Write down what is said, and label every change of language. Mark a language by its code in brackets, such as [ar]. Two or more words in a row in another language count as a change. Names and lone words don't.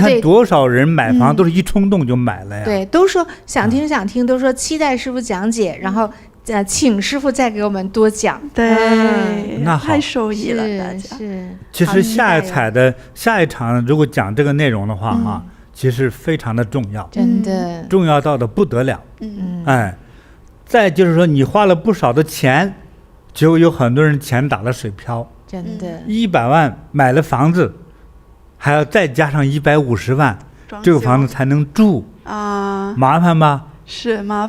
[zh] 你看多少人買房都是一衝動就買了呀？對，都說想聽，都說期待師父講解，然後請師父再給我們多講。對，那好，太受益了，大家是。其實下一場如果講這個內容的話哈，其實非常的重要，真的重要到的不得了。再就是說你花了不少的錢，結果有很多人錢打了水漂，真的，100萬買了房子，還要再加上150萬，這個房子才能住啊，麻煩吧？